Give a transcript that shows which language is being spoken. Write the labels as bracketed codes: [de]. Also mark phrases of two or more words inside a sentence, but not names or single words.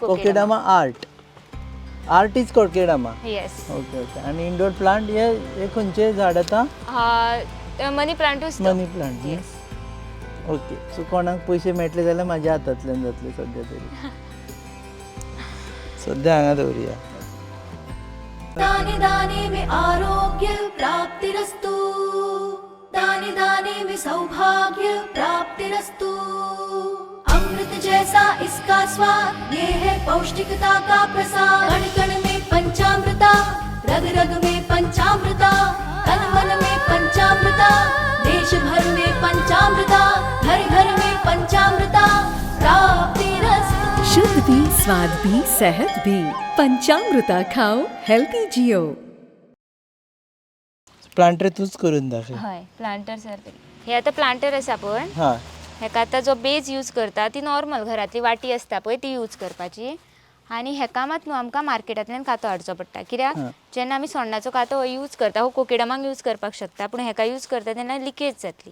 [en] Kokedama art. Art is kokedama. येस. Okay okay. [kok] आनी [en] indoor plant [kok] हे खंयचे झाड आतां? [en] money plantूच. Money plant. येस. ओके. [kok] सो कोणाक पयशे मेळटले जाल्यार म्हाज्या हातांतल्यान जातले सद्या तरी. सद्या हांगा दवरया. [hi] दाने दाने में आरोग्य प्राप्तिरस्तु, दाने दाने में सौभाग्य प्राप्तिरस्तु. अमृत जैसा इसका स्वाद, ये है पौष्टिकता का प्रसाद. कण कण में पंचामृता, रग रग में पंचामृता, तन मन में पंचामृता, देश भर में पंचामृता, घर घर में पंचामृता प्राप्तिरस्तु. शुद्ध भी, स्वाद भी, सेहत भी. पंचामृता खाओ, हेल्थी जियो. [kok] प्लांटर तूच करून दाखय. हय, प्लांटर सारकें. हे आतां प्लांटर आसा पळय, हां हेका आतां जो बेज यूज करता ती नॉर्मल घरातली वाटी आसता पळय ती यूज करपाची. आनी हेका मात न्हू आमकां मार्केटांतल्यान कातो हाडचो पडटा. कित्याक जेन्ना आमी सोण्णाचो कातो हो यूज करता, हो कोकेडामाक यूज करपाक शकता, पूण हेका यूज करता तेन्ना लिकेज जातली.